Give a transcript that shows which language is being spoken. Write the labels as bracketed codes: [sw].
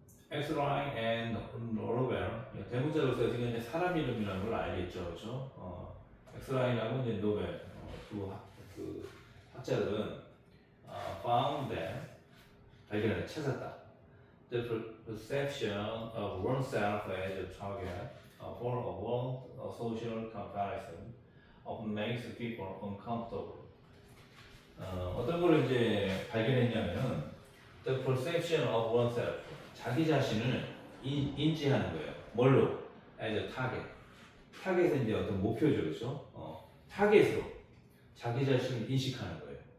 [ko] 엑스라인 앤 노르벨 대문자로서 지금 이제 사람 이름이라는 걸 알겠죠, 그렇죠? 엑스라인하고 이제 노벨 그 학자들은 found that 발견을 찾았다. [en] The perception of oneself as a target for a world social comparison often makes people uncomfortable. [ko] 어떤 걸 이제 발견했냐면은 the perception of oneself 자기 자신을 인지하는 거예요. [en] 뭘로? as a target. [ko] 타겟은 이제 어떤 목표죠, 그렇죠? 타겟으로 자기 자신을 인식하는 거예요.